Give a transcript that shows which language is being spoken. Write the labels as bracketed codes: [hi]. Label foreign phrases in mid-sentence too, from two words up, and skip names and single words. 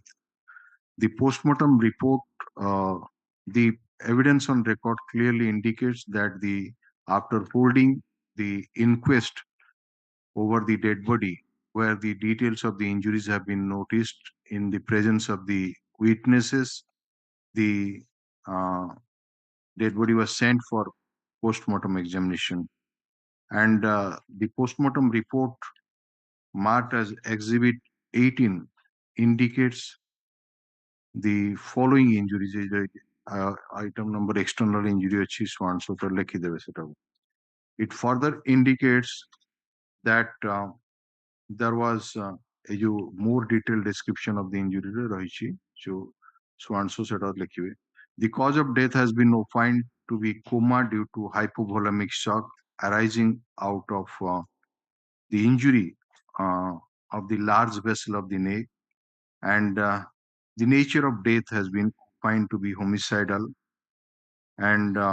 [en] The postmortem report, the evidence on record clearly indicates that after holding the inquest over the dead body, where the details of the injuries have been noticed in the presence of the witnesses, the dead body was sent for post-mortem examination. And the post-mortem report marked as Exhibit 18 indicates the following injuries. Item number external injury ଅଛି so and so to [or] ଲେଖିଦେବେ ସେଟାକୁ. [en] It further indicates that there was a more detailed description of the injury ରହିଛି so and so [or] ସେଟା ଲେଖିବେ. [en] The cause of death has been opined to be coma due to hypovolemic shock arising out of the injury of the large vessel of the neck, and the nature of death has been found to be homicidal, and